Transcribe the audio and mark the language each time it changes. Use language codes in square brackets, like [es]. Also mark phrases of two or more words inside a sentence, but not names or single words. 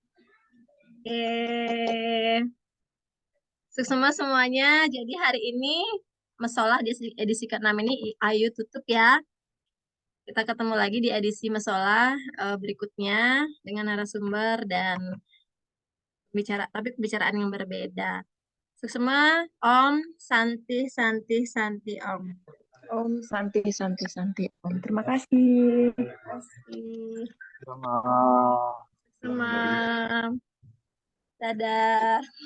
[id] Sukses semuanya. Jadi hari ini Mesolah di edisi ke-6 ini Ayu tutup ya. Kita ketemu lagi di edisi Mesolah berikutnya dengan narasumber dan pembicaraan yang berbeda. Sukses semua. [sa] Om Santi Santi Santi Om. Om Santi Santi Santi Om. [id] Terima kasih. Terima kasih. Sama. Sama. Dadah.